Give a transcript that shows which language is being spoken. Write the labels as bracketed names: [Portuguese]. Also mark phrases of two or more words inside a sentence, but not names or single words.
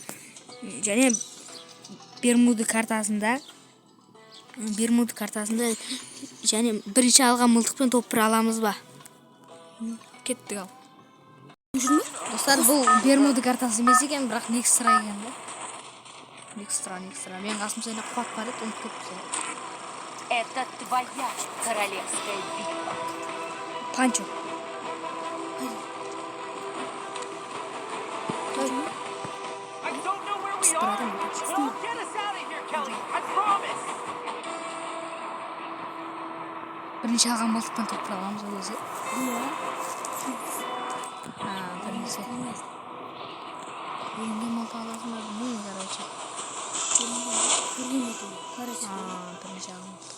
[Kazakh] Және Бермуды картасында және бірінші алған мылтықпен топыр аламыз ба? Кеттік ал. Достар, бұл Бермуды картасы емес екен, бірақ Некстра екен да. Некстра. Мен қасым сәйне қуат бар еді, ұмытып кетіпті. [Russian] Это твоя королевская битва. [Kazakh] Панчо. [English] I don't know where we are, but I'll get us out of here, Kelly. I promise. [Kazakh] Бірінші алған мылтықпен топыр аламыз ол кезде. Бірінші. Енді мылтық аласың ба білмеймін, бірінші алған мылтық.